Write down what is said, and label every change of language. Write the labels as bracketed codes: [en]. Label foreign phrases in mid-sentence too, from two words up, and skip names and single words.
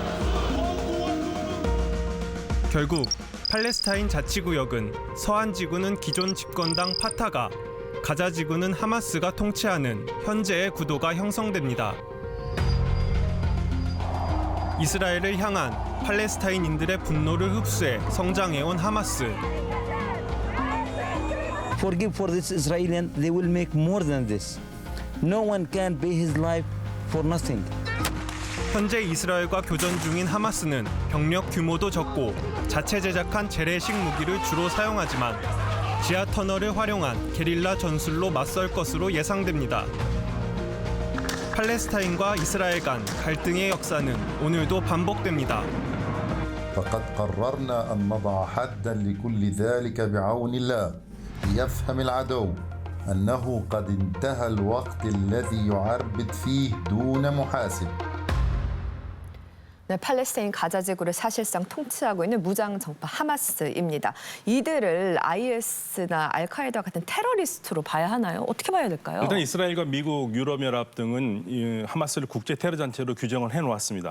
[ko] 결국 팔레스타인 자치구역은 서한 지구는 기존 집권당 파타가, 가자 지구는 하마스가 통치하는 현재의 구도가 형성됩니다. 이스라엘을 향한 팔레스타인인들의 분노를 흡수해 성장해온 하마스. [en] Forgive for this Israelian, they will make more than this. No one can pay his life for nothing. [ko] 현재 이스라엘과 교전 중인 하마스는 병력 규모도 적고 자체 제작한 재래식 무기를 주로 사용하지만 지하 터널을 활용한 게릴라 전술로 맞설 것으로 예상됩니다. 팔레스타인과 이스라엘 간 갈등의 역사는 오늘도 반복됩니다. [ar] فقد قررنا أن نضع حداً لكل ذلك بعون الله ليفهم العدو أنه قد انتهى الوقت الذي يعربد فيه دون محاسب. [ko] 네, 팔레스타인 가자 지구를 사실상 통치하고 있는 무장 정파 하마스입니다. 이들을 IS나 알카에다 같은 테러리스트로 봐야 하나요? 어떻게 봐야 될까요? 일단 이스라엘과 미국, 유럽연합 등은 이 하마스를 국제 테러 단체로 규정을 해놓았습니다.